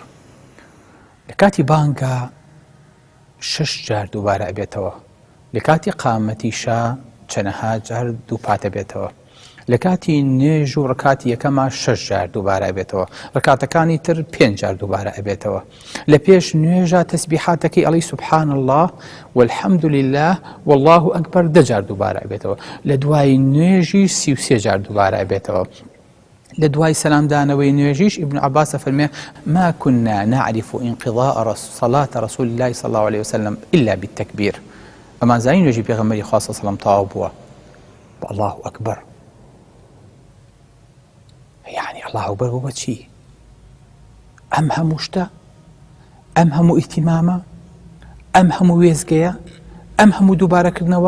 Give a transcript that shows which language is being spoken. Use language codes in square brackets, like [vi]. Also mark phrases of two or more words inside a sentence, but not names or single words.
[ckb] لە کاتی بانگە 6 جار دووبارە ئەبێتەوە، لە کاتی قامەتیشا چەندەها جار دوو پاتە بێتەوە، لە کاتی نوێژ و ڕکاتی یەکەما 6 جار دووبارە ئەبێتەوە، ڕکاتەکانی تر 5 جار دووبارە ئەبێتەوە. لە پێش نوێژە تەسبیحاتەکەی ئەڵێی [ar] سوبحان الله والحەمد لله والله ئەکبەر [ckb] 10 جار دووبارە ئەبێتەوە. لە دوای نوێژی 33 جار دووبارە ئەبێتەوە. لە دوای سەلامدانەوەی نوێژیش ئیبن عەباس فەرمێ [ar] ما كنا نعرف انقضاء صلاة رسول الله صلى الله عليه وسلم إلا بالتكبير. [ckb] ئەمان زانی نوێژی پێغەمبەری خوا [ar] صلی الله عليه وسلم [ckb] تەواو بووە بە [ar] الله ئەکبەر. [ckb] یعنی [ar] الله ئەکبەر [ckb] بۆ چی؟ ئەم هەموو شتە، ئەم هەموو ئیهتیمامە، ئەم هەموو وێزگەیە، ئەم هەموو دووبارەکردنەوە.